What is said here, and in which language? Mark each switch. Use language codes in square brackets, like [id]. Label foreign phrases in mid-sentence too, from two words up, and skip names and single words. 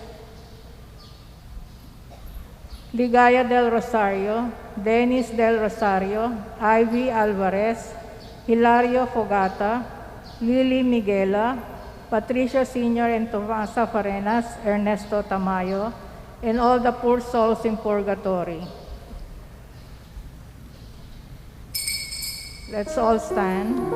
[en] Ligaya del Rosario, Dennis del Rosario, Ivy Alvarez, Hilario Fogata, Lily Miguela, Patricio Sr. and Tomasa Farenas, Ernesto Tamayo, and all the poor souls in purgatory. Let's all stand.